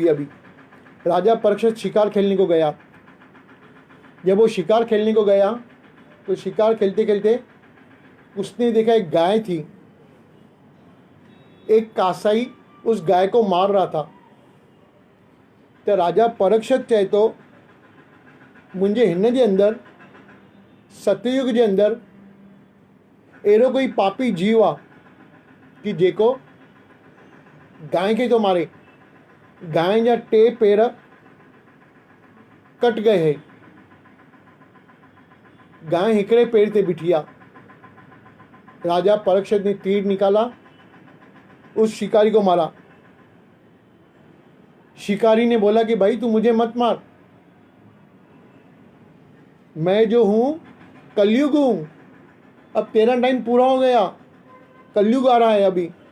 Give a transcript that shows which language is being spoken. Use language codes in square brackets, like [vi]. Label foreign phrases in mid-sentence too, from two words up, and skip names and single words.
[hi] अभी राजा परीक्षित शिकार खेलने को गया। जब वो शिकार खेलने को गया तो शिकार खेलते खेलते उसने देखा एक गाय थी। एक कासाई उस गाय को मार रहा था। [sd] तो राजा परीक्षित चए तो मुंहिंजे हिन जे अंदर सतयुग जे अंदर अहिड़ो कोई पापी जीव आहे कि जेको गाय खे थो मारे। [hi] गाय जा 2 पैर कट गए हैं। [sd] गाय हिकड़े पैर ते बिठी आहे। [hi] राजा परीक्षित ने तीर निकाला, उस शिकारी को मारा। शिकारी ने बोला कि भाई तू मुझे मत मार, मैं जो हूं कलयुग हूं। अब तेरा टाइम पूरा हो गया, कलयुग आ रहा है अभी।